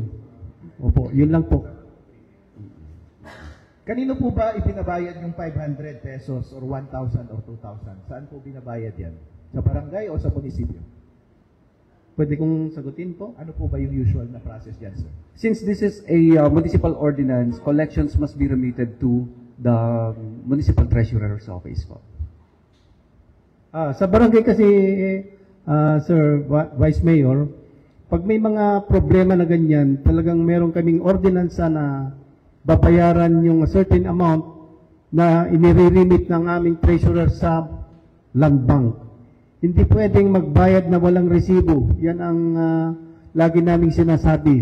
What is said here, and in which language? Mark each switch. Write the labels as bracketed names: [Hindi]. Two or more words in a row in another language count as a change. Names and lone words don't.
[Filipino] Opo, yun lang po. Kanino po ba ibinabayad yung 500 pesos or 1,000 or 2,000? Saan po binabayad yan? Sa barangay o sa munisipyo? Pwede kong sagutin po? Ano po ba yung usual na process yan, sir? [English] Since this is a municipal ordinance, collections must be remitted to the municipal treasurer's office po. [Filipino] Sa barangay kasi, Sir Vice Mayor, pag may mga problema na ganyan, talagang meron kaming ordinansa na babayaran yung [English] certain amount [Filipino] na inire-remit ng aming treasurer sa land bank. Hindi pwedeng magbayad na walang resibo. Yan ang lagi naming sinasabi.